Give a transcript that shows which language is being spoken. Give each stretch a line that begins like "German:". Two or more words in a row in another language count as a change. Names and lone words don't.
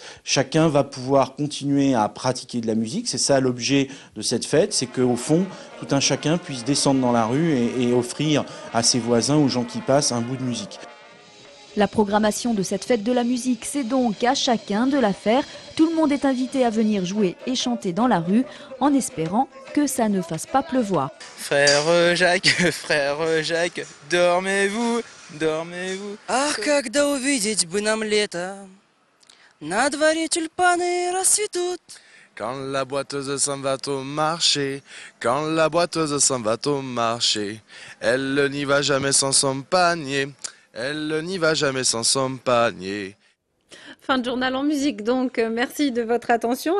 French: Chacun va pouvoir continuer à pratiquer de la musique, c'est ça l'objet de cette fête, c'est qu'au fond, tout un chacun puisse descendre dans la rue et offrir à ses voisins, aux gens qui passent, un bout de musique. La programmation de cette fête de la musique, c'est donc à chacun de la faire. Tout le monde est invité à venir jouer et chanter dans la rue, en espérant que ça ne fasse pas pleuvoir. Frère Jacques, dormez-vous, dormez-vous.
Russian: Ах, когда увидеть бы нам лето, на дворе тюльпаны расцветут.
French: Quand la boiteuse s'en va au marché, quand la boiteuse s'en va au marché, elle n'y va jamais sans son panier, elle n'y va jamais sans son panier. Fin de journal en musique donc. Merci de votre attention.